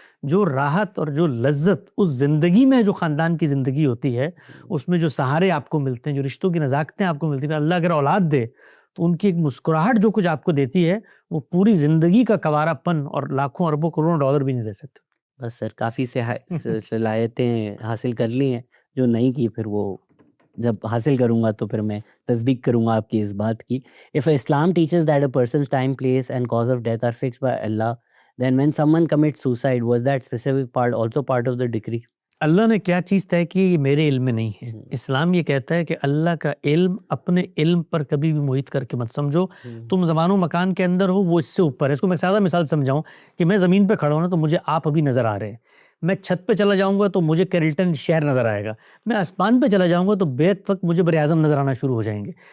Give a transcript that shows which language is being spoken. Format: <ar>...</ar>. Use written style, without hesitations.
<ur>جو راحت اور جو لذت اس زندگی میں، جو خاندان کی زندگی ہوتی ہے، اس میں جو سہارے آپ کو ملتے ہیں، جو رشتوں کی نزاکتیں آپ کو ملتی ہیں، اللہ اگر اولاد دے تو ان کی ایک مسکراہٹ جو کچھ آپ کو دیتی ہے وہ پوری زندگی کا کوارا پن اور لاکھوں اربوں کروڑوں ڈالر بھی نہیں دے سکتے. بس سر کافی صلاحیتیں حاصل کر لی ہیں، جو نہیں کی پھر وہ جب حاصل کروں گا تو پھر میں تصدیق کروں گا آپ کی اس بات کی.</ur> <en>If Islam teaches that a person's time, place and cause of death are fixed by Allah, then when someone commits suicide, was that specific part also part of the decree?</en> <ur>اللہ نے کیا چیز طے کی یہ میرے علم میں نہیں ہے. اسلام یہ کہتا ہے کہ اللہ کا علم اپنے علم پر کبھی بھی محیط کر کے مت سمجھو. تم زمان و مکان کے اندر ہو، وہ اس سے اوپر ہے. اس کو میں سادہ مثال سمجھاؤں کہ میں زمین پہ کھڑا ہوں نا تو مجھے آپ ابھی نظر آ رہے ہیں. میں چھت پہ چلا جاؤں گا تو مجھے کیرلٹن شہر نظر آئے گا. میں آسمان پہ چلا جاؤں گا تو بیک وقت مجھے بر اعظم نظر آنا شروع ہو جائیں گے.</ur>